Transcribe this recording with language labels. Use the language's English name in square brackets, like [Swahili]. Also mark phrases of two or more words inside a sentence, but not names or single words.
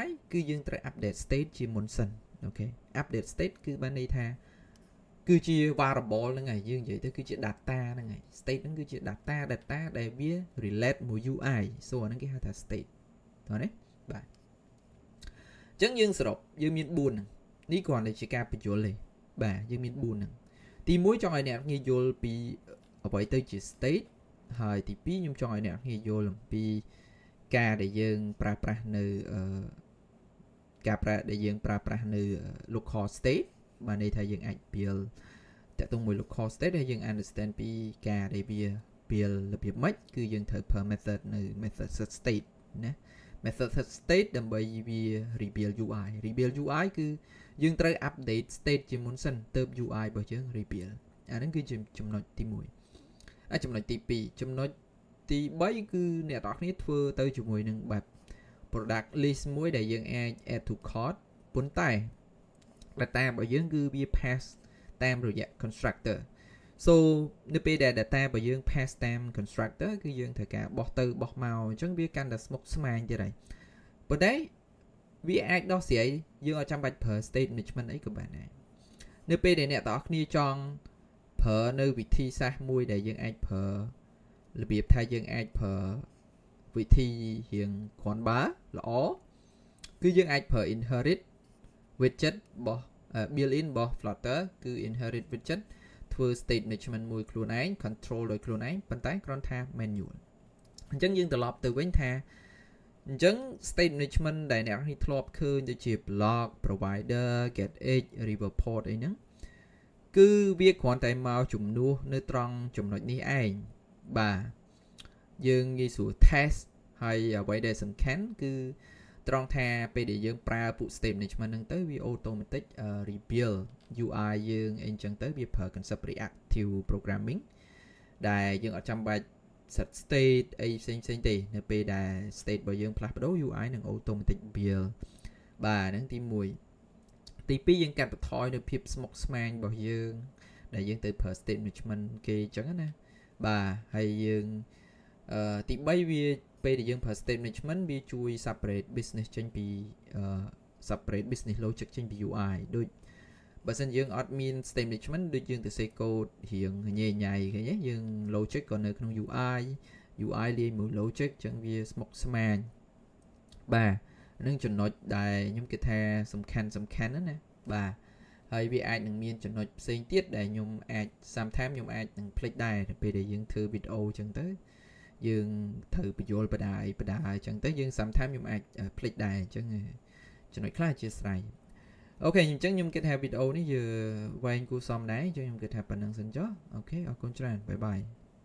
[Khmer] គឺយើងត្រូវ [English] update state [Khmer] ជាមុនសិនអូខេ [English] update state [Khmer] គឺបានន័យថាគឺជា variable ហ្នឹងហើយយើងនិយាយទៅគឺជា data ហ្នឹងហើយ state ហ្នឹងគឺជា data ដែលវា relate មួយ [English] UI so [Khmer] អាហ្នឹងគេហៅថា state តោះនេះបាទអញ្ចឹងយើងសរុបយើងមាន4ហ្នឹងនេះគ្រាន់តែជាការបញ្យល់ទេបាទយើងមាន4ហ្នឹងទី1ចង់ឲ្យអ្នកគ្នាយល់ពីអ្វីទៅជា state ហើយទី2ខ្ញុំចង់ឲ្យអ្នកគ្នាយល់អំពីការដែលយើងប្រើប្រាស់នៅ [English] local state [Khmer] បាទន័យថាយើងអាច build តាក់ទងមួយ [English] local state [Khmer] ដែលយើង understand ពីការដែលវា build របៀបម៉េចគឺយើងត្រូវប្រើ method នៅ [English] method set state [Khmer] ណា method set state ដើម្បីវា [English] rebuild UI [Khmer] គឺយើងត្រូវ [English] update state [Khmer] ជាមុនសិនទើប UI របស់យើង rebuild អាហ្នឹងគឺជាចំណុចទី 1ចំណុចទី2ចំណុចទី3គឺអ្នកនរគ្នាធ្វើទៅជាមួយនឹងបែប [English] product list [Khmer] មួយដែលយើងអាច [English] add to cart [Khmer] ប៉ុន្តែ data របស់យើងគឺវា pass តាមរយៈ [English] constructor so [Khmer] នៅពេលដែល data របស់យើង pass តាម constructor គឺ យើងត្រូវការបោះទៅបោះមកអញ្ចឹងវាកាន់តែស្មុគស្មាញទៀតហើយប៉ុន្តែវាអាចដោះស្រាយយើងអត់ចាំបាច់ប្រើ [English] state management [Khmer] អីក៏បានដែរនៅពេលដែលអ្នកទាំងអស់គ្នាចង់ប្រើនៅវិធីសាស្ត្រមួយដែលយើងអាចប្រើរបៀបថាយើងអាចប្រើវិធីរៀងគ្រាន់បើល្អគឺយើងអាចប្រើ [English] inherit widget [Khmer] របស់ built-in របស់ Flutter គឺ [English] inherit widget [Khmer] ធ្វើ [English] state management [Khmer] មួយខ្លួន ឯង control ដោយខ្លួនឯងប៉ុន្តែគ្រាន់ថា manual អញ្ចឹងយើងត្រឡប់ទៅវិញថាអញ្ចឹង [English] state management [Khmer] ដែលអ្នកនេះធ្លាប់ឃើញដូចជា [English] blog provider get edge river port [Khmer] អីហ្នឹងគឺវាគ្រាន់តែមកជំនួសនៅ ត្រង់ចំណុចនេះឯងបាទយើងងាយស្រួល test ហើយអ្វីដែលសំខាន់គឺត្រង់ថាពេលដែលយើងប្រើពួក [English] state management [Khmer] ហ្នឹងទៅវា [English] automatic rebuild UI [Khmer] យើងអីចឹងទៅវាប្រើ [English] concept reactive programming [Khmer] ដែលយើងអត់ចាំបាច់ [English] set state [Khmer] អីផ្សេងទេនៅពេលដែល state របស់យើងផ្លាស់ប្ដូរ UI នឹង [English] automatic build [Khmer] បាទហ្នឹងទី1ទី2យើងកាត់បន្ថយនៅភាពស្មុគស្មាញរបស់យើងដែលយើងទៅប្រើ [English] state management [Khmer] គេចឹងណាបាទហើយយើងទី3វាពេលដែលយើងប្រើ [English] state management [Khmer] វាជួយ [English] separate business [Khmer] ចេញពី [English] separate business logic [Khmer] ចេញពី UI ដូចបើសិនយើងអត់មាន [English] state management [Khmer] ដូចយើងទៅសេកូដរៀងញ៉ៃឃើញទេយើង logic ក៏នៅក្នុង UI លាយមួយ logic ចឹងវាស្មុគស្មាញបាទនឹងចំណុចដែលខ្ញុំគិតថាសំខាន់ណាបាទហើយវាអាចនឹងមានចំណុចផ្សេងទៀតដែលខ្ញុំអាច sometimes ខ្ញុំអាចនឹងភ្លេចដែរពេលដែលយើងធ្វើវីដេអូចឹងទៅយើងត្រូវបញ្យល់បដាអញ្ចឹងទៅយើង sometimes ខ្ញុំអាចភ្លេចដែរអញ្ចឹងចំណុចខ្លះអធិស្ឋានអូខេអញ្ចឹងខ្ញុំគិតថាវីដេអូនេះវាវែងគួរសមដែរអញ្ចឹងខ្ញុំគិតថាប៉ុណ្្នឹងសិនចុះអូខេអរគុណច្រើនបាយបាយ